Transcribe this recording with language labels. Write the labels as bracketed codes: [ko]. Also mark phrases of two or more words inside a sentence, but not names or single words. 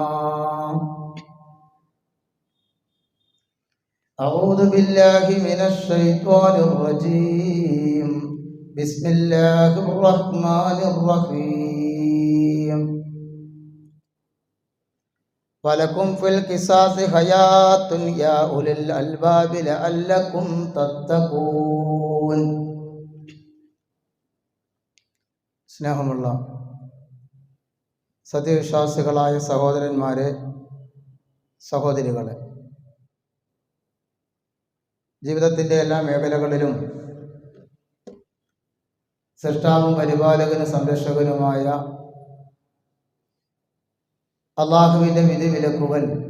[ar] أعوذ بالله من الشيطان الرجيم بسم الله الرحمن الرحيم ولكم في القصاص حياة يا أولي الألباب لعلكم تتقون [ml] സ്നേഹമുള്ള സത്യവിശ്വാസികളായ സഹോദരന്മാരെ, സഹോദരികളെ, ജീവിതത്തിൻ്റെ എല്ലാ മേഖലകളിലും സൃഷ്ടാവും പരിപാലകനും സംരക്ഷകനുമായ അള്ളാഹുവിൻ്റെ വിധി വിലക്കുകൾ,